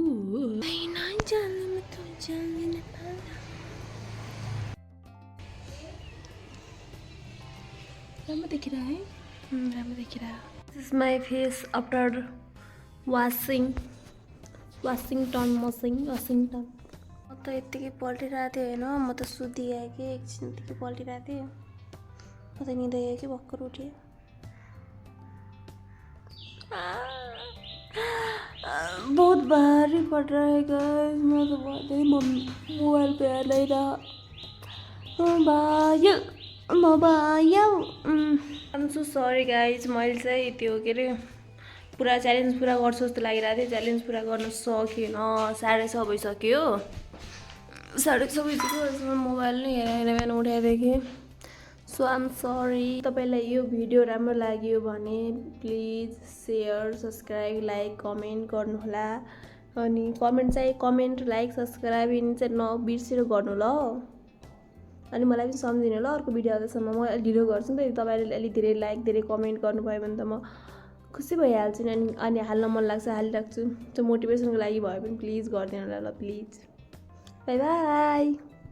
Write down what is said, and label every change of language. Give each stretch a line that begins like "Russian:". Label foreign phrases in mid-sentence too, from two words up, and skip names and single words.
Nepali: राम्रो देखिरह है राम्रो देखिरह
English: this is my face after Washington
Nepali: म त यत्तिकै पल्टिरहेको थिएँ होइन म त सुतिआएँ कि एकछिन यत्तिकै पल्टिरहेको थिएँ म त निदै आएँ कि भर्खर उठेँ
Hindi: बहुत भारी पड़ रहा है गाइस मैं तो बहुत ही मोबाइल पे आ नहीं रहा मोबाइल
English: I'm so sorry guys
Nepali: मैले चाहिँ त्यो के अरे पुरा च्यालेन्ज पुरा गर्छु जस्तो लागिरहेको थियो च्यालेन्ज पुरा गर्न सकेन 6:30 भइसक्यो 6:30 बजीको मोबाइल नै हेरेर बिहान उठाइदिएँ
English: so I'm sorry
Nepali: तपाईँलाई यो भिडियो राम्रो लाग्यो भने
English: please share subscribe like comment
Nepali: गर्नुहोला अनि
English: comment like subscribe
Nepali: यिनी चाहिँ नबिर्सेर गर्नु ल अनि मलाई पनि सम्झिनु ल अर्को भिडियो आउँदासम्म म ढिलो गर्छु नि त तपाईँले अलिक धेरै लाइक धेरै कमेन्ट गर्नुभयो भने त म खुसी भइहाल्छु नि अनि हाल्न मन लाग्छ हालिराख्छु त्यो मोटिभेसनको लागि भयो भने प्लिज गरिदिनु होला ल
English: please bye bye